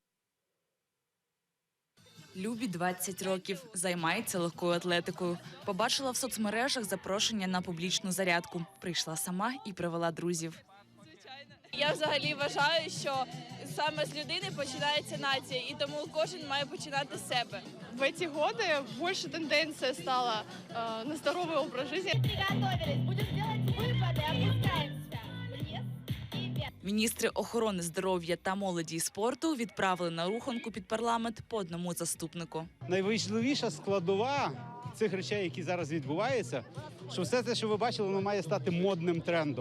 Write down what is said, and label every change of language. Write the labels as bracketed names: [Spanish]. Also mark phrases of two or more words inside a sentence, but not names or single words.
[Ukrainian] Любі 20 років, займається легкою атлетикою. Побачила в соцмережах запрошення на публічну зарядку. Прийшла сама і привела друзів. Я взагалі вважаю, що саме з людини починається нація, і тому кожен має починати з себе. [Russian] В эти годы больше тенденция стала на здоровый образ жизни. [Ukrainian] Міністри охорони здоров'я та молоді і спорту відправили на руханку під парламент по одному заступнику. Найважливіша складова цих речей, які зараз відбуваються, що все те, що ви бачили, воно має стати модним трендом.